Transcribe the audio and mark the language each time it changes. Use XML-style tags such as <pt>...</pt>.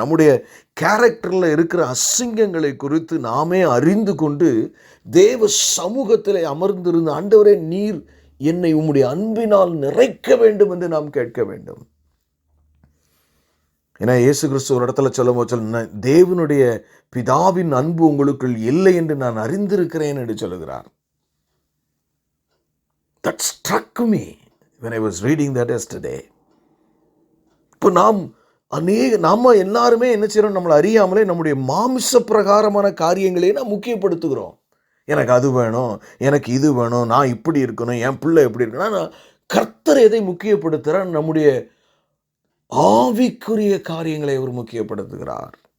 <ta>நம்முடைய கேரக்டரில் இருக்கிற அசிங்கங்களை குறித்து நாமே அறிந்து கொண்டு தேவ சமூகத்தில் அமர்ந்திருந்த, ஆண்டவரே நீர் என்னை உம்முடைய அன்பினால் நிறைக்க வேண்டும் என்று நாம் கேட்க வேண்டும். ஏன்னா இயேசு கிறிஸ்து ஒரு இடத்துல சொல்ல தேவனுடைய பிதாவின் அன்பு உங்களுக்குள் இல்லை என்று நான் அறிந்திருக்கிறேன் என்று சொல்லுகிறார்.</ta> <en>That struck me when I was reading that yesterday.</en> <ta>இப்போ நாம எல்லாருமே என்ன செய்யறோம்? நம்மளை அறியாமலே நம்முடைய மாமிச பிரகாரமான காரியங்களையே நாம் முக்கியப்படுத்துகிறோம். எனக்கு அது வேணும், எனக்கு இது வேணும், நான் இப்படி இருக்கணும், என் பிள்ளை எப்படி இருக்கணும். ஆனால் கர்த்தர் எதை முக்கியப்படுத்துகிறார்? நம்முடைய ஆவிக்குரிய காரியங்களை அவர் முக்கியப்படுத்துகிறார்.</ta>